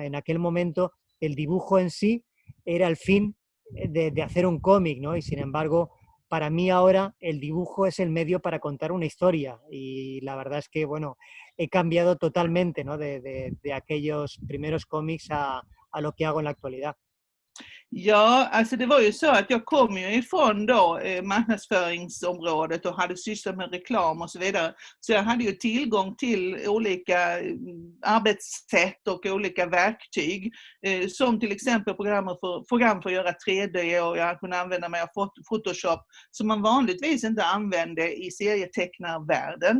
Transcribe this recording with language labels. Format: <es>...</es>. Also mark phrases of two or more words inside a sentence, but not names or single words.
<es>En aquel momento el dibujo en sí era el fin de hacer un cómic, ¿no? Y sin embargo, para mí ahora el dibujo es el medio para contar una historia, y la verdad es que, bueno, he cambiado totalmente, ¿no? de aquellos primeros cómics a lo que hago en la actualidad.</es> <sv>Ja, alltså det var ju så att jag kom ju ifrån då marknadsföringsområdet och hade sysslat med reklam och så vidare. Så jag hade ju tillgång till olika arbetssätt och olika verktyg. Som till exempel program för att göra 3D, och jag kunde använda mig av Photoshop som man vanligtvis inte använde i serietecknarvärlden.</sv>